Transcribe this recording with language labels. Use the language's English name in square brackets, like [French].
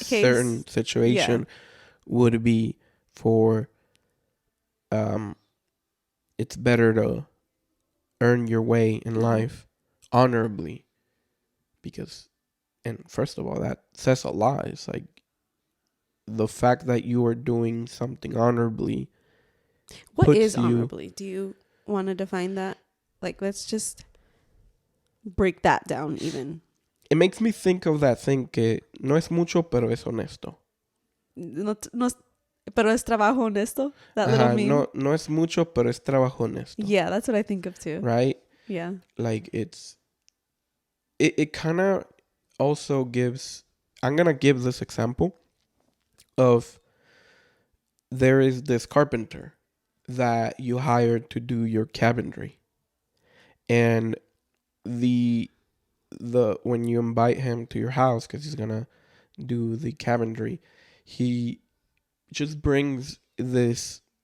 [English] a certain situation would be for it's better to earn your way in life honorably, because, and first of all, that says a lot. It's like the fact that you are doing something honorably. What is honorably? Do you want to define that? Like, let's just break that down even. It makes me think of that thing [Spanish] que no es mucho, pero es honesto. No, pero es trabajo honesto? [English] That little meme? [Spanish] No es mucho, pero es trabajo honesto. [English] Yeah, that's what I think of too. Right? Yeah. Like, it kind of also gives, I'm going to give this example of there is this carpenter that you hired to do your cabinetry, and the when you invite him to your house because he's gonna do the cabinetry, he just brings this